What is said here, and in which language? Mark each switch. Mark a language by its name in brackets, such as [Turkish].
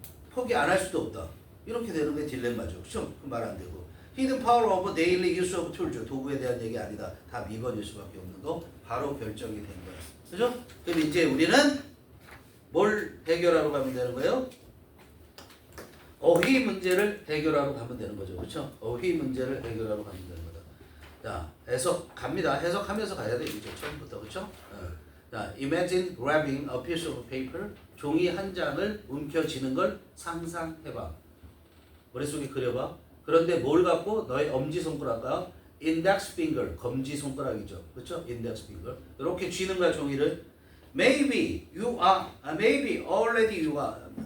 [Korean] 포기 안 할 수도 없다. 이렇게 되는 게 딜레마죠. 그쵸? 말 안 되고. [English] Hidden power of daily use of tools. [Korean] 도구에 대한 얘기 아니다. 다 미번일 수밖에 없는 거. 바로 결정이 된 거야. 그죠? 그럼 이제 우리는 뭘 해결하러 가면 되는 거예요? 어휘 문제를 해결하러 가면 되는 거죠. 그렇죠? 어휘 문제를 해결하러 가면 되는 거다. 자, 해석 갑니다. 해석하면서 가야 돼. 이제 처음부터. 그렇죠? 자, [English] imagine grabbing a piece of paper. [Korean] 종이 한 장을 움켜쥐는 걸 상상해봐. 머릿속에 그려봐. 그런데 뭘 갖고? 너의 엄지손가락과 index finger, 검지손가락이죠. 그렇죠? index finger. 이렇게 쥐는 거야, 종이를. [English] Maybe you are, maybe already you are.